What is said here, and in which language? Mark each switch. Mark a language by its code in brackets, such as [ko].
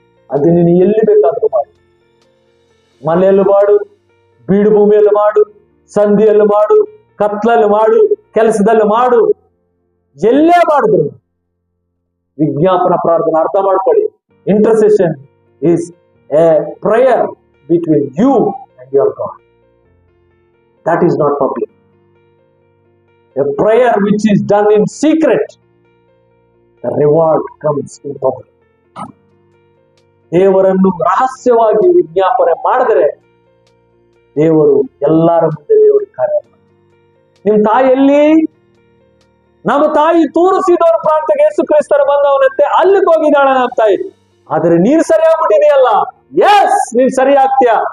[kn] ಅದು ನೀನು ಎಲ್ಲಿ ಬೇಕಾದ್ರೂ ಮಾಡು, ಮನೆಯಲ್ಲಿ ಮಾಡು, ಬೀಡು ಭೂಮಿಯಲ್ಲಿ ಮಾಡು, ಸಂಧಿಯಲ್ಲಿ ಮಾಡು, ಕತ್ಲಲ್ಲಿ ಮಾಡು, ಕೆಲಸದಲ್ಲಿ ಮಾಡು, ಎಲ್ಲೇ ಮಾಡಿದ್ರು ವಿಜ್ಞಾಪನ ಪ್ರಾರ್ಥನೆ ಅರ್ಥ ಮಾಡ್ಕೊಳ್ಳಿ. [en] Intercession is a prayer between you and your God. That is not public. A prayer which is done in secret, the reward comes in public. [kn] ದೇವರನ್ನು ರಹಸ್ಯವಾಗಿ ವಿಜ್ಞಾಪನೆ ಮಾಡಿದರೆ ದೇವರು ಎಲ್ಲರ ಮುಂದೆ ದೇವರು ಕಾರ್ಯ ಮಾಡ್ತಾರೆ. ನಿಮ್ ತಾಯಿ ಎಲ್ಲಿ? ನಮ್ಮ ತಾಯಿ ತೂರು ಸೀದೋನ ಪ್ರಾಂತ್ಯಕ್ಕೆ ಯೇಸು ಕ್ರಿಸ್ತರು ಬಂದವನಂತೆ ಅಲ್ಲಿಗೆ ಹೋಗಿದ್ದಾಳೆ ನಮ್ಮ ತಾಯಿ. ಆದ್ರೆ ನೀನು ಸರಿಯಾಗ್ಬಿಟ್ಟಿದೆಯಲ್ಲ. ಎಸ್, ನೀನ್ ಸರಿ ಆಗ್ತೀಯ.